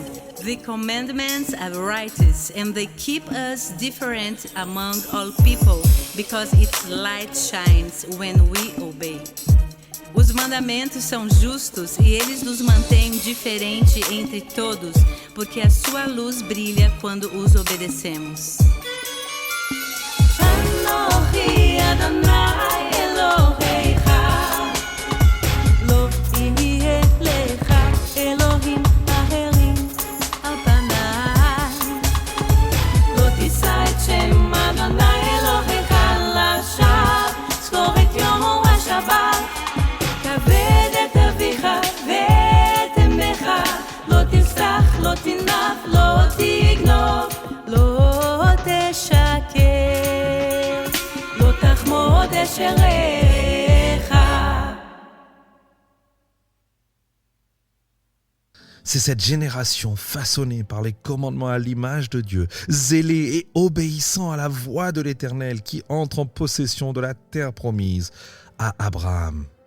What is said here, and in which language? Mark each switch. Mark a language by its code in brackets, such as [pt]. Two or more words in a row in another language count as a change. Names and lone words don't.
[en] The commandments are righteous and they keep us different among all people because its light shines when we obey. [pt] Os mandamentos são justos e eles nos mantêm diferente entre todos porque a sua luz brilha quando os obedecemos. [he] אנוכי אדוני אלוהיך, לא תהיה לך אלוהים אחרים על פניי. לא תישא את שם אדוני אלוהיך לשווא, זכור את יום השבת, כבד את אביך ואת אמך, לא תרצח, לא תנאף, לא תגנוב, לא תשקר, לא תחמוד אשריך. [fr] C'est cette génération façonnée par les commandements à l'image de Dieu, zélée et obéissant à la voix de l'Éternel qui entre en possession de la terre promise à Abraham.